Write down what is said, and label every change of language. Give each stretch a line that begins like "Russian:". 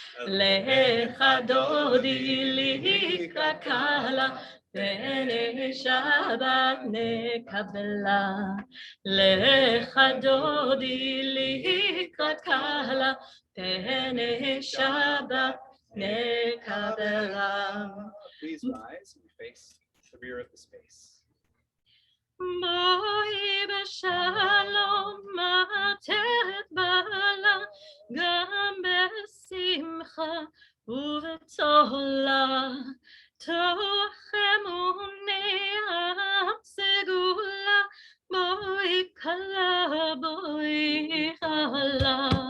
Hebrew: לך דודי לקראת כלה, פני שבת נקבלה. לך דודי לקראת כלה, פני שבת נקבלה.
English: Please rise and face the rear of the space.
Hebrew: בואי בשלום עטרת בעלה, גם בשמחה ובצהלה. תוך אמוני סגולה, בואי כלה, בואי כלה.